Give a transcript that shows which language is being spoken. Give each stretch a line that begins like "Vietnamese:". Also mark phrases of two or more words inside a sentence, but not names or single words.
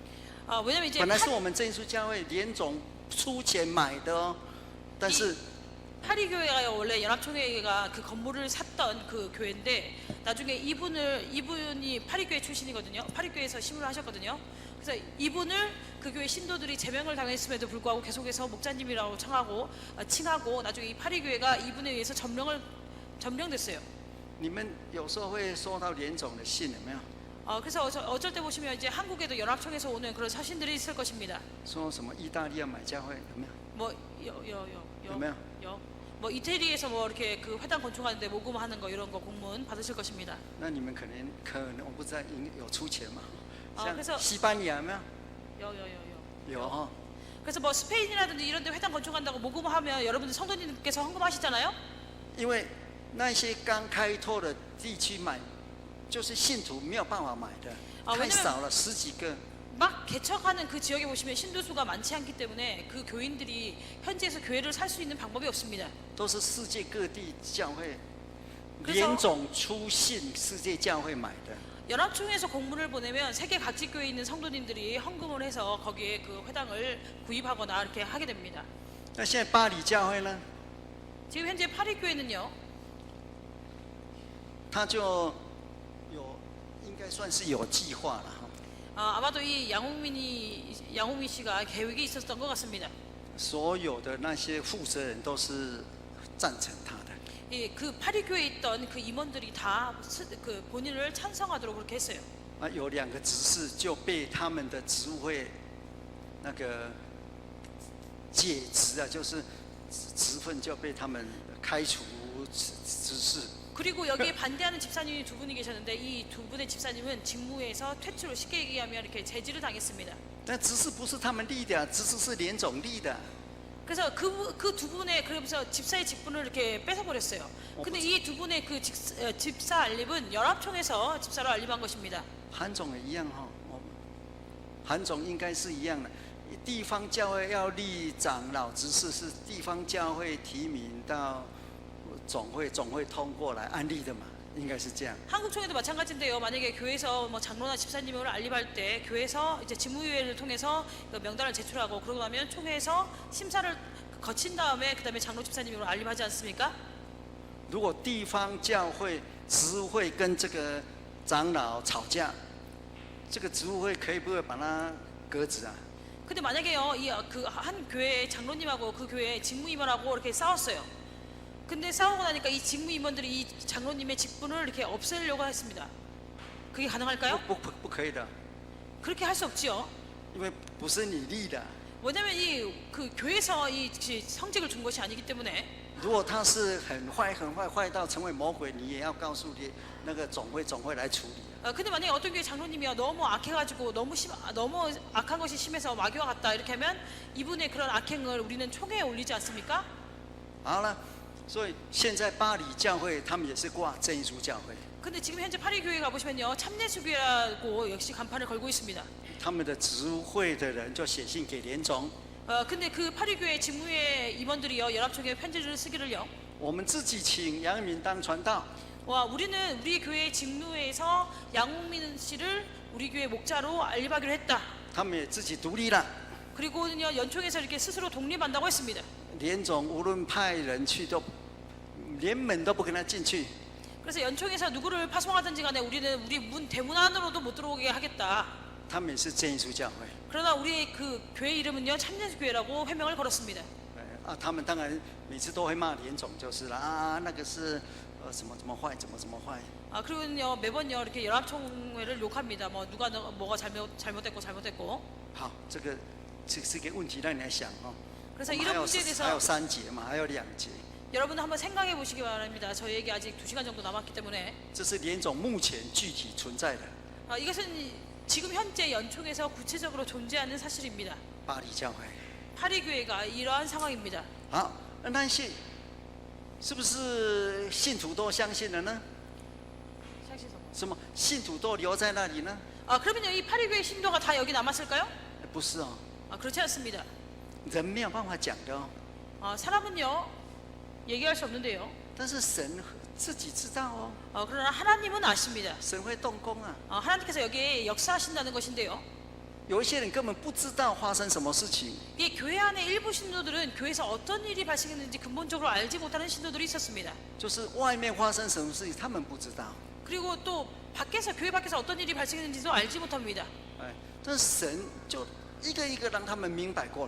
Korean: 왜냐면 이제
Chinese: 本来是我们真耶稣教会连总出钱买的哦，但是
Korean: 파리 교회가요 원래 연합총회가 그 건물을 샀던 그 교회인데 나중에 이분이 파리 교회 출신이거든요. 파리 교회에서 신부를 하셨거든요. 그래서 이분을 그 교회 신도들이 제명을 당했음에도 불구하고 계속해서 목사님이라고 칭하고 나중에 이 파리 교회가 이분에 의해서 점령됐어요.
Chinese: 你们有时候会收到连总的信有没有？
Korean: 그래서 어쩔 때 보시면 이제 한국에도 연합총회에서 오는 그런 사신들이 있을 것입니다.
Chinese: 说什么意大利要买教会有没有？
Korean: 뭐
Chinese: 有没有？
Korean: 뭐 이태리에서 뭐 이렇게 그 회당 건축하는데 모금하는 거 이런 거 공문 받으실 것입니다.
Chinese: 那你们可能我不知道有出钱吗？
Korean: 그래서
Chinese: 像西班牙有没有？
Korean: 요.
Chinese: 有哈。
Korean: 그래서 뭐 스페인이라든지 이런 데 회당 건축한다고 모금하면 여러분들 성도님께서 헌금하시잖아요.
Chinese: 因为那些刚开拓的地区买，就是信徒没有办法买的，太少了，10几个。
Korean: 막 개척하는 그 지역에 보시면 신도수가 많지 않기 때문에 그 교인들이 현지에서 교회를 살 수 있는 방법이 없습니다.
Chinese: 都是世界各地教会
Korean: 그래서
Chinese: 联总出信，世界教会买的。
Korean: 연합총회에서 공문을 보내면 세계 각지 교회에 있는 성도님들이 헌금을 해서 거기에 그 회당을 구입하거나 이렇게 하게 됩니다.
Chinese: 那现在巴黎教会呢？
Korean: 지금 현재 파리 교회는요.
Chinese: 他就应该算是有计划了哈。
Korean: 아마도 이 양홍민 씨가 계획이 있었던 것 같습니다.
Chinese: 所有的那些负责人都是赞成他的。
Korean: 예, 그 파리 교회에 있던 그 임원들이 다 그 본인을 찬성하도록 그렇게 했어요.
Chinese: 有2个执事就被他们的职务会那个解职啊，就是职分就被他们开除执事。
Korean: 그리고 여기에 반대하는 집사님이 2분이 계셨는데 이 2분의 집사님은 직무에서 퇴출을 쉽게 얘기하면 이렇게 제지를 당했습니다.
Chinese: 但执事不是他们立的，执事是连总立的。
Korean: 그래서 그 2분의 그러면서 집사의 직분을 이렇게 뺏어버렸어요. 근데 이 2분의 그 집사 알림은 연합총회에서 집사로 알림한 것입니다.
Chinese: 韩总也一样哈，韩总应该是一样的。地方教会要立长老执事，是地方教会提名到总会通过来安立的嘛，应该是这样。
Korean: 한국총회도 마찬가지인데요. 만약에 교회에서 뭐 장로나 집사님을 알림할 때 교회에서 이제 직무위회를 통해서 그 명단을 제출하고 그러고 나면 총회에서 심사를 거친 다음에 그다음에 장로 집사님으로 알림하지 않습니까?
Chinese: 如果地方教会执务会跟这个长老吵架，这个执务会可以不会把他革职啊？
Korean: 근데 만약에요, 이 그 한 교회 장로님하고 그 교회 직무임원하고 이렇게 싸웠어요. 근데 싸우고 나니까 이 직무임원들이 이 장로님의 직분을 이렇게 없애려고 했습니다. 그게 가능할까요?
Chinese: 不可以的，
Korean: 그렇게 할 수 없지요.
Chinese: 因为不是你立的。
Korean: 왜냐면 이 그 교회에서 이 성직을 준 것이 아니기 때문에.
Chinese: 如果他是很坏到成为魔鬼，你也要告诉你那个总会来处理。
Korean: 근데 만약에 어떤 교회 장로님이요 너무 악해가지고 너무 악한 것이 심해서 마귀와 같다 이렇게 하면 이분의 그런 악행을 우리는 총회에 올리지 않습니까?
Chinese: 好了，所以现在巴黎教会他们也是挂真耶稣教会，
Korean: 근데 지금 현재 파리 교회 가보시면요 참내수교회라고 역시 간판을 걸고 있습니다.
Chinese: 他们的职务会的人就写信给连总，
Korean: 근데 그 파리 교회 직무회 임원들이요 연합총회 편지를 쓰기를요.
Chinese: 我们自己请杨一鸣当传道，
Korean: 와 우리는 우리 교회 직무회에서 양홍민 씨를 우리 교회 목자로 알림하기로 했다.
Chinese: 他们也自己独立了。
Korean: 그리고는요 연총에서 이렇게 스스로 독립한다고 했습니다.
Chinese: 连总无论派人去都连门都不跟他进去。
Korean: 그래서 연총에서 누구를 파송하든지 간에 우리는 우리 대문 안으로도 못 들어오게 하겠다.
Chinese: 他们也是真耶稣教会。
Korean: 그러나 우리 그 교회 이름은요 참내교회라고 회명을 걸었습니다.
Chinese: 他们当然每次都会骂连总就是了啊，那个是怎么坏，怎么坏。
Korean: 그리고는요 매번요 이렇게 연합총회를 욕합니다. 뭐 누가 뭐가 잘못됐고.
Chinese: 好，这是个问题让你来想哦。
Korean: 그래서
Chinese: 我们
Korean: 이런 문제에 대해서
Chinese: 还有3节嘛，还有2节。
Korean: 여러분 한번 생각해 보시기 바랍니다. 저희에게 아직 2시간 정도 남았기 때문에.
Chinese: 这是连总目前具体存在的。
Korean: 이것은 지금 현재 연촉에서 구체적으로 존재하는 사실입니다.
Chinese: 巴黎教会。
Korean: 파리 교회가 이러한 상황입니다.
Chinese: 好，那些是不是信徒都相信了呢？什么信徒都留在那里呢？
Korean: 그러면요, 이 파리 교회 신도가 다 여기 남았을까요?
Chinese: 不是哦，
Korean: 그렇지 않습니다.
Chinese: 人没有办法讲的哦。
Korean: 사람은요 얘기할 수 없는데요.
Chinese: 但是神自己知道哦，
Korean: 그러나 하나님은 아십니다.
Chinese: 神会动工啊。
Korean: 하나님께서 여기에 역사하신다는 것인데요.
Chinese: 有一些人根本不知道发生什么事情，
Korean: 이 교회 안에 일부 신도들은 교회에서 어떤 일이 발생했는지 근본적으로 알지 못하는 신도들이 있었습니다.
Chinese: 就是外面发生什么事情，他们不知道。
Korean: 그리고 또 밖에서 교회 밖에서 어떤 일이 발생했는지도 알지 못합니다.
Chinese: 哎，但是神就一个一个让他们明白过来。